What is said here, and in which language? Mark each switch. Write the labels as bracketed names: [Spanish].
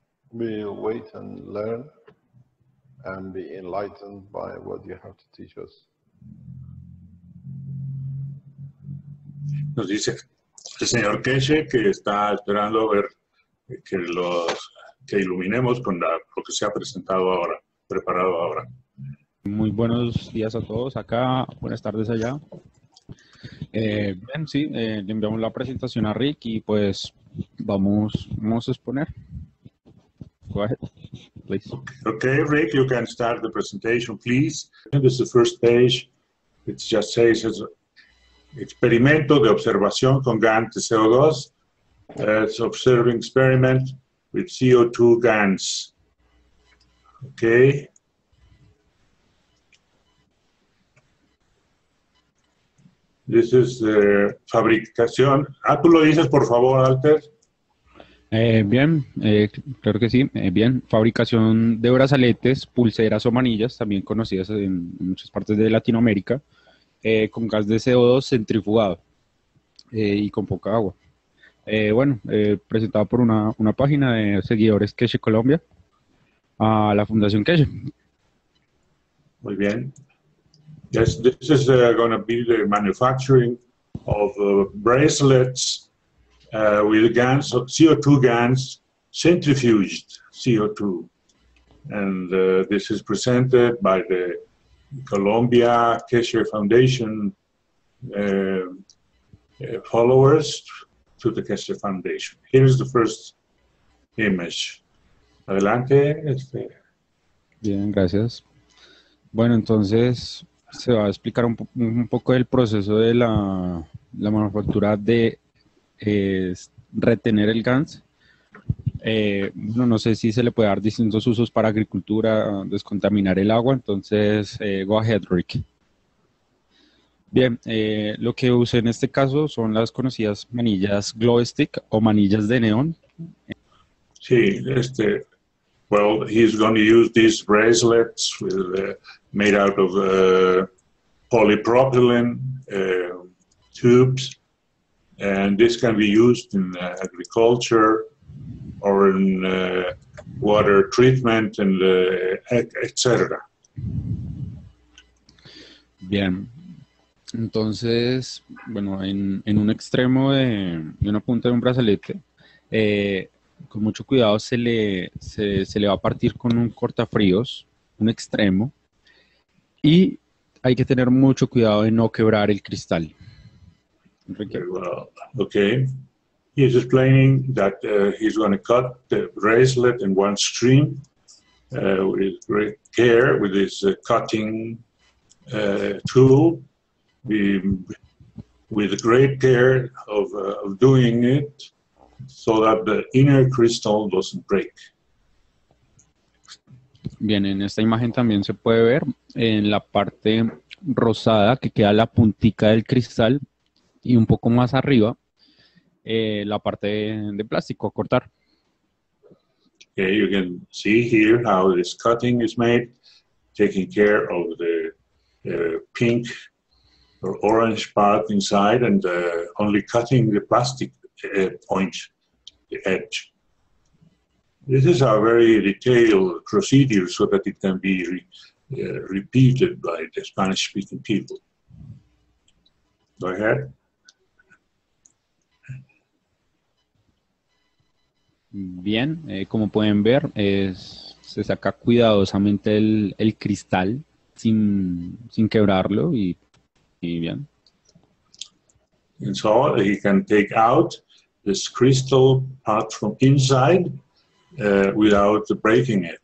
[English] We'll wait and learn and be enlightened by what you have to teach us. [Spanish] Nos dice el señor Keshe que está esperando ver que iluminemos con lo que se ha presentado ahora, preparado ahora. Muy buenos días a todos acá, buenas tardes allá. Bien, sí, le enviamos la presentación a Rick y pues vamos a exponer. [English] Go ahead, please. Okay, Rick, you can start the presentation, please. This is the first page. It just says [Spanish] experimento de observación con Gans de CO2. [English] It's observing experiment with CO2 Gans. Okay. This is the fabricación. [Spanish] ¿Tú lo dices, por favor, Alter? Bien, claro que sí. Bien, fabricación de brazaletes, pulseras o manillas, también conocidas en muchas partes de Latinoamérica, con gas de CO2 centrifugado y con poca agua. Bueno, presentado por una página de seguidores Keshe Colombia a la Fundación Keshe. Muy bien. [English] Yes, this is going to be the manufacturing of bracelets with Gans, CO2 Gans, centrifuged CO2. And this is presented by the Colombia Keshe Foundation followers to the Keshe Foundation. Here's the first image. [Spanish] Adelante. Bien, gracias. Bueno, entonces se va a explicar un poco del proceso de la manufactura de retener el Gans. Bueno, no sé si se le puede dar distintos usos para agricultura, descontaminar el agua, entonces [English] go ahead, [Spanish] Rick. Bien, lo que usé en este caso son las conocidas manillas glow stick o manillas de neón. [English] Sí, well, he's going to use these bracelets made out of polypropylene tubes, and this can be used in agriculture or in water treatment and etc. [Spanish] Bien, entonces, bueno, en un extremo de una punta de un brazalete, con mucho cuidado se le va a partir con un cortafríos, un extremo, y hay que tener mucho cuidado de no quebrar el cristal. Enrique. [English] Well, okay. He's explaining that he's going to cut the bracelet in one stream with great care with his cutting tool, with great care of doing it so that the inner crystal doesn't break. Bien, en esta imagen también se puede ver en la parte rosada que queda la puntica del cristal y un poco más arriba la parte de plástico a cortar. Okay, you can see here how this cutting is made, taking care of the pink or orange part inside and only cutting the plastic point, the edge. This is a very detailed procedure so that it can be repeated by the Spanish-speaking people. Go ahead. [Spanish] Bien, como pueden ver, se saca cuidadosamente el cristal sin quebrarlo y bien. [English] And so he can take out this crystal part from inside without breaking it.